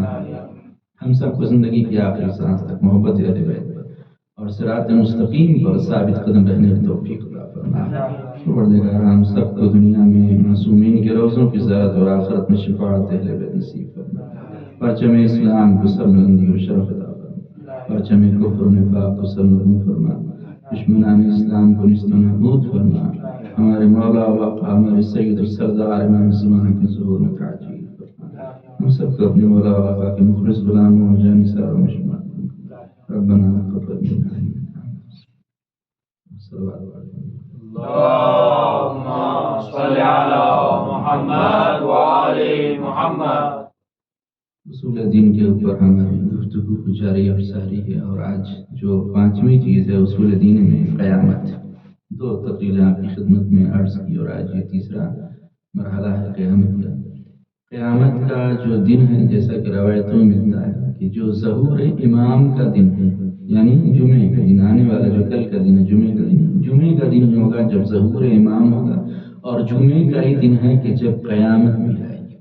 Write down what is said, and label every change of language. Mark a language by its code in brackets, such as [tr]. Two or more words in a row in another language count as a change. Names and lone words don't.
[ur] ہم سب کو زندگی کی آخری سانس تک محبت اہل بیت اور صراط مستقیم پر ثابت قدم رہنے کی توفیق عطا فرما. پروردگار ہم سب کو دنیا میں معصومین کے روزوں کی زیارت اور آخرت میں شفاعت اہل بیت نصیب فرما. پرچم اسلام کو سربلندی و شرف عطا فرما. پرچم کفر و نفاق کو سرنگون فرما. دشمنان اسلام کو نیست و نابود فرما. ہمارے مولا و آقا ہمارے سید و سردار امام زمانہ کے ظہور میں تعجیل فرما. ہم سب کو اپنے مولا و آقا کے مخلص غلاموں و جانثاروں میں شمار فرما. [ar] ربنا تقبل منا إنك أنت السميع العليم. اللهم صل على محمد وآل محمد. [ur] اصول دین کے اوپر ہماری گفتگو کو جاری افزاری ہے، اور آج جو 5ویں چیز ہے اصول دین میں قیامت. 2 تقریریں آپ کی خدمت میں عرض کی، اور آج یہ تیسرا مرحلہ ہے قیامت کا. قیامت کا جو دن ہے، جیسا کہ روایتوں میں ملتا ہے کہ جو ظہور امام کا دن ہے، یعنی جمعے کا دن، آنے والا جو کل کا دن ہے جمعے کا دن ہوگا جب ظہور امام ہوگا، اور جمعے کا ہی دن ہے کہ جب قیامت بھی آئے گی.